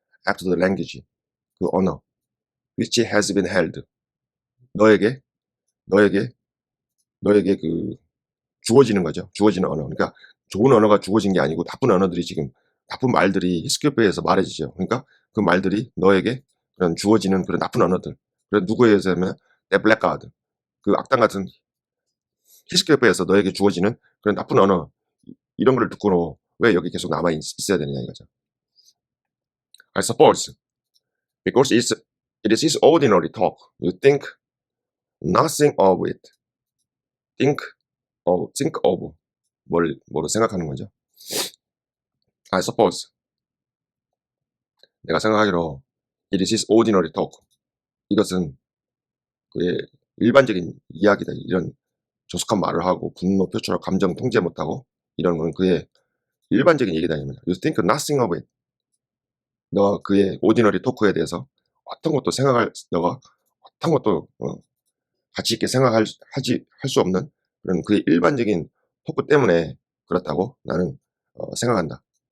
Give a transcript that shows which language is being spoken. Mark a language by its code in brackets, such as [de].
[en] After the language, [ko] 그 언어, [en] which has been held, [ko] 너에게 그 주어지는 거죠. 주어지는 언어. 그러니까 좋은 언어가 주어진 게 아니고 나쁜 말들이 히스크리프에서 말해지죠. 그러니까 그 말들이 너에게 그런 주어지는 그런 나쁜 언어들. 그래서 누구에 의해서면 the blackguard, 그 악당 같은 히스크리프에서 너에게 주어지는 그런 나쁜 언어, 이런 걸 듣고는 왜 여기 계속 남아 있어야 되느냐 이거죠. [en] I suppose because it is ordinary talk. You think nothing of it. think of [ko] 뭐로 생각하는 거죠. [en] I suppose [ko] 내가 생각하기로 [en] it is ordinary talk. [ko] 이것은 그의 일반적인 이야기다. 이런 조숙한 말을 하고 분노 표출하고 감정 통제 못하고 이런 건 그의 일반적인 얘기다. [en] You think nothing of it. [ko] 너가 그의 ordinary talk에 대해서 어떤 것도 너가 어떤 것도 가치 있게 할 수 없는 그런 그의 일반적인 토크 때문에 그렇다고 나는 생각한다.